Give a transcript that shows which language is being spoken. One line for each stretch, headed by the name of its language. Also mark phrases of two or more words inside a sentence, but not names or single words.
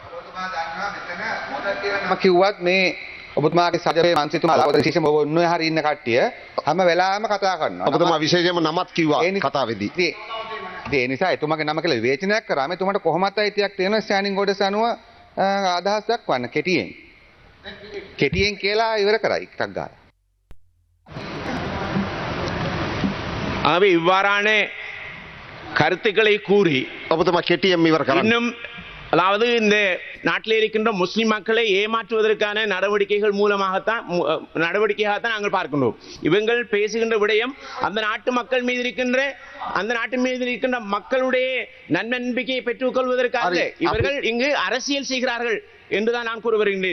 Sinhala: මම කිව්වත් මේ ඔබතුමාගේ සජිතේ මන්ත්‍රීතුමා විශේෂයෙන්ම ඔන්නේ හරි ඉන්න කට්ටිය හැම වෙලාවෙම කතා කරනවා. ඔබතුමා විශේෂයෙන්ම නමත් කිව්වා කතාවේදී. ඒ නිසා එතුමාගේ නම කියලා විවේචනයක් කරාම එතුමාට කොහොමත් අයිතියක් තියෙනවා
English: standing orders
Sinhala: අනුව අදහස් දක්වන්න කෙටියෙන් කියලා ඉවර කරයි ටක් ගාලා.
Tamil: ஆகவே இவ்வாறான கருத்துக்களை கூறி
Sinhala: ඔබතුමා කෙටියෙන් ඉවර කරන්න.
Tamil: இன்னும் அதாவது இந்த நாட்டில் இருக்கின்ற முஸ்லிம் மக்களை ஏமாற்றுவதற்கான நடவடிக்கையாகத்தான் நாங்கள் பார்க்கின்றோம். இவங்கள் பேசுகின்ற விடயம் அந்த நாட்டின் மீது இருக்கின்ற மக்களுடைய நன்னம்பிக்கையை பெற்றுக் கொள்வதற்காக இவர்கள் இங்கு அரசியல் செய்கிறார்கள் என்றுதான் நான் கூற வருகின்றேன்.